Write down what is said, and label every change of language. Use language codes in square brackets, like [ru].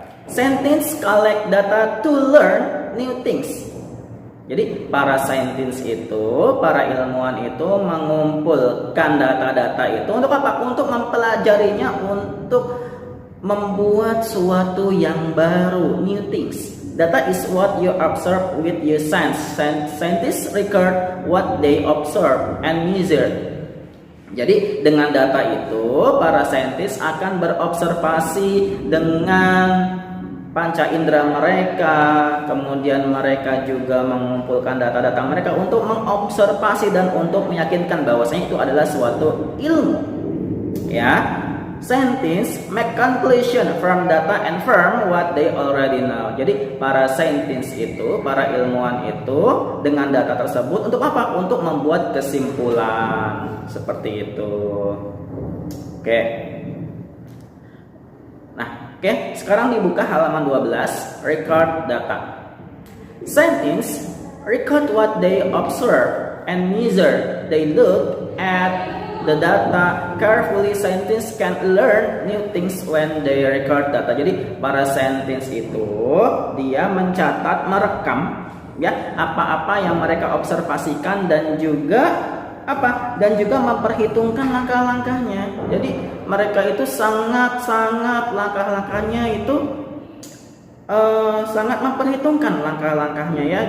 [en] Scientists collect data to learn new things. [id] Jadi para saintis itu, para ilmuwan itu mengumpulkan data-data itu untuk apa? Untuk mempelajarinya, untuk membuat suatu yang baru, [en] new things. Data is what you observe with your sense. Scientists record what they observe and measure. [id] Jadi dengan data itu, para saintis akan berobservasi dengan panca indera mereka, kemudian mereka juga mengumpulkan data-data mereka untuk mengobservasi dan untuk meyakinkan bahwasanya itu adalah suatu ilmu. [en] Ya, scientists make conclusion from data and from what they already know. [id] Jadi para saintis itu, para ilmuwan itu dengan data tersebut untuk apa? Untuk membuat kesimpulan seperti itu. Oke. Oke, sekarang dibuka halaman 12, record data. [en] Scientists record what they observe and measure. They look at the data carefully. Scientists can learn new things when they record data. [id] Jadi para saintis itu dia mencatat, merekam ya apa-apa yang mereka observasikan dan juga dan juga memperhitungkan langkah-langkahnya. Jadi mereka itu sangat langkah-langkahnya itu sangat memperhitungkan langkah-langkahnya ya.